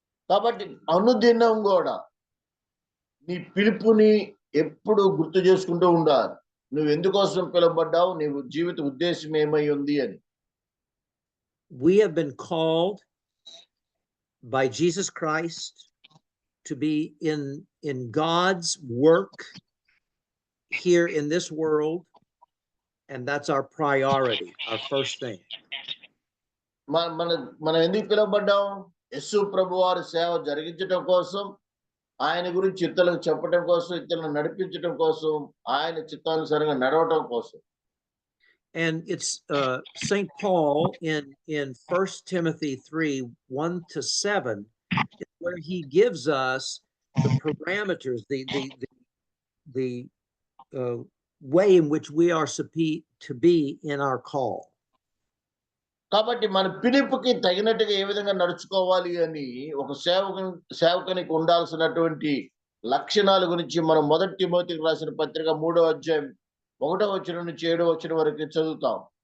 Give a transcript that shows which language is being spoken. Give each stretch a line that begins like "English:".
Telugu: కాబట్టి అనుదినం కూడా నీ పిలుపుని ఎప్పుడు గుర్తు చేసుకుంటూ ఉండాలి. నువ్వు ఎందుకోసం పిలువబడ్డావు, నీవు జీవిత ఉద్దేశం ఏమై ఉంది అని.
English: We have been called by Jesus Christ to be in God's work here in this world, and that's our priority, our first thing.
Telugu: మనం ఎందుకు పిలువబడ్డాం? యేసు ప్రభువారి సేవ జరిగించడం కోసం, ఆయన గురించి ఇతరులకు చెప్పడం కోసం, ఇతరులను నడిపించడం కోసం, ఆయన చిత్తానుసారంగా నడవటం కోసం.
English: And it's St. Paul in 1 Timothy 3:1-7, where he gives us the parameters, the way in which we are to be in our call.
Telugu: కాబట్టి మన పిలుపుకి తగినట్టుగా ఏ విధంగా నడుచుకోవాలి అని ఒక సేవకునికి ఉండాల్సినటువంటి లక్షణాల గురించి మనం 1 తిమోతికి రాసిన పత్రిక 3వ అధ్యాయం 1వ వచనం నుంచి 7వ వచనం వరకు చదువుతాం.